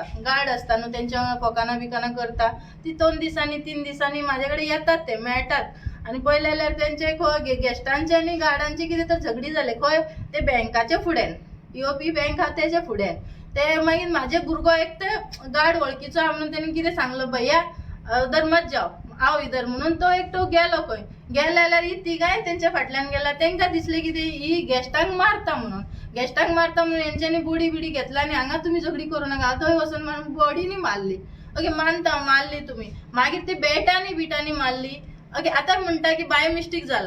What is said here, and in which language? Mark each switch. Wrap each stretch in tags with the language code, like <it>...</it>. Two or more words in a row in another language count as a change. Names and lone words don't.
<kok>गार्ड आसता न्हू तेंच्या फकाना बिकाना करता. ती 2 दिसांनी 3 दिसांनी म्हाजे कडेन येतात ते मेळटात. आनी पळयलें जाल्यार तेंचे खंय गेस्टांचे आनी गार्डांचे कितें तर झगडी जाले खंय ते बँकाच्या फुड्यान. ईओपी बँक आहा तेच्या फुड्यान. ते मागीर म्हाजे भुरगो एक ते गार्ड वळखीचो आहा म्हणून तेणें कितें सांगलो</kok> <hi>भैया उधर मत जाओ आओ इधर</hi> <kok>म्हणून तो एकटो गेलो खंय. गेलो जाल्यार ही तिगाय तेंच्या फाटल्यान गेला. तांकां दिसलें की ही गेस्टांक मारता म्हणून. गेस्टांक मारता म्हणून हेंच्यांनी बुडी बिडी घेतला आनी हांगा तुमी झगडी करूं नाका. थंय वचून बॉडीनी मारली. ओके मानता मारली तुमी. मागीर ते बॅटांनी बिटांनी मारली. ओके आतां म्हणटा की</kok> <en>by mistake</en> <kok>जाला.</kok>